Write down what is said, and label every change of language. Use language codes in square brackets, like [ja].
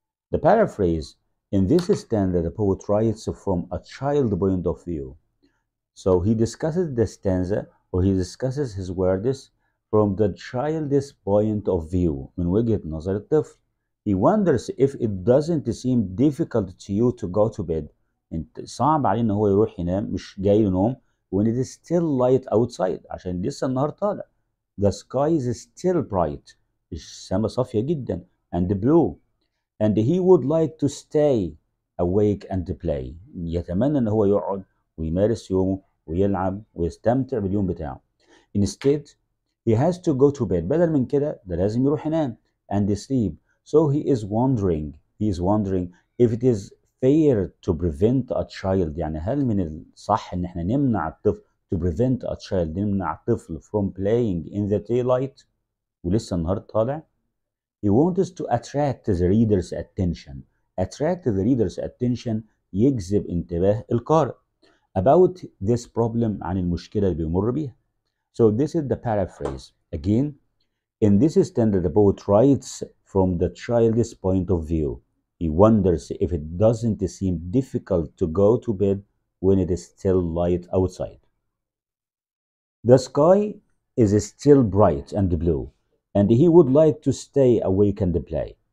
[en] The paraphrase, in this stanza, the poet writes from a child point of view. So he discusses the stanza, or he discusses his words from the child's point of view, [ar] من وجهة نظر الطفل. [en] He wonders if it doesn't seem difficult to you to go to bed. [ar] انت صعب عليه ان هو يروح ينام، مش جاي له نوم [en] when it is still light outside، [ar] عشان لسه النهار طالع. [en] The sky is still bright. [ar] السماء صافية جدا [en] and blue. And he would like to stay awake and play. [ar] يتمنى ان هو يقعد ويمارس يومه ويلعب ويستمتع باليوم بتاعه. [en] Instead, he has to go to bed. [ar] بدل من كده ده لازم يروح ينام [en] and sleep. So he is wondering if it is fair to prevent a child. [ar] يعني هل من الصح ان احنا نمنع الطفل [en] to prevent a child، [ar] نمنع الطفل [en] from playing in the daylight [ar] ولسه النهار طالع. [en] He wants to attract the reader's attention. Attract the reader's attention [ar] يجذب انتباه القارئ [en] about this problem، [ar] عن المشكلة اللي بيمر بيها. [en] So this is the paraphrase. Again, in this standard, the poet writes from the child's point of view. He wonders if it doesn't seem difficult to go to bed when it is still light outside. The sky is still bright and blue, and he would like to stay awake and play.